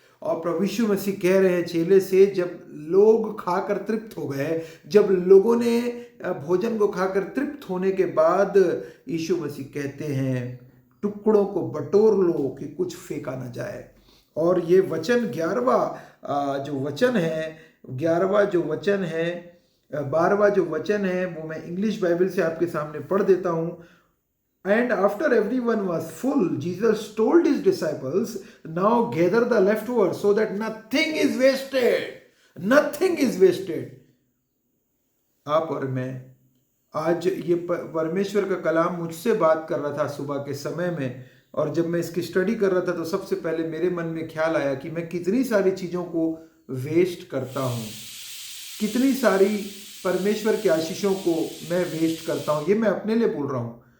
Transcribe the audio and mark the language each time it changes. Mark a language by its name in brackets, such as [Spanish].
[Hindi] और प्रभु यीशु मसीह कह रहे हैं चेले से, जब लोग खाकर तृप्त हो गए, जब लोगों ने भोजन को खाकर तृप्त होने के बाद, यीशु मसीह कहते हैं टुकड़ों को बटोर लो कि कुछ फेंका ना जाए। और ये वचन 11वां जो वचन है, 11वां जो वचन है, 12वां जो वचन है, वो मैं इंग्लिश बाइबल से आपके सामने पढ़ देता हूं। [English] And after everyone was full, Jesus told his disciples, now gather the leftovers so that nothing is wasted. Nothing is wasted. [Hindi] आप और मैं आज ये परमेश्वर का कलाम मुझसे बात कर रहा था सुबह के समय में, और जब मैं इसकी स्टडी कर रहा था तो सबसे पहले मेरे मन में ख्याल आया कि मैं कितनी सारी चीज़ों को वेस्ट करता हूँ, कितनी सारी परमेश्वर की आशीषों को मैं वेस्ट करता हूँ। ये मैं अपने लिए बोल रहा हूँ।